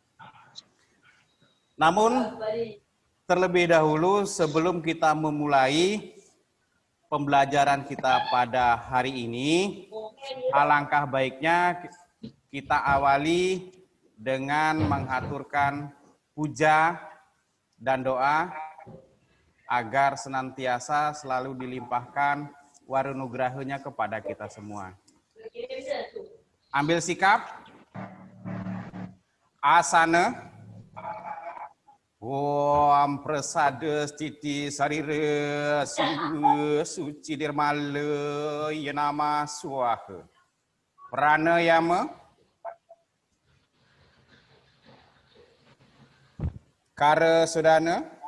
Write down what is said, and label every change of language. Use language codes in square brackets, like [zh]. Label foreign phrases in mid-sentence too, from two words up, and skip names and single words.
[id] Namun terlebih dahulu sebelum kita memulai pembelajaran kita pada hari ini, alangkah baiknya kita awali dengan mengaturkan puja dan doa agar senantiasa selalu dilimpahkan warunugrahanya kepada kita semua. Ambil sikap, asana. [sa] Om prasada stiti sarira suci dirmala yanama swaha. Pranayama. Kara sudana.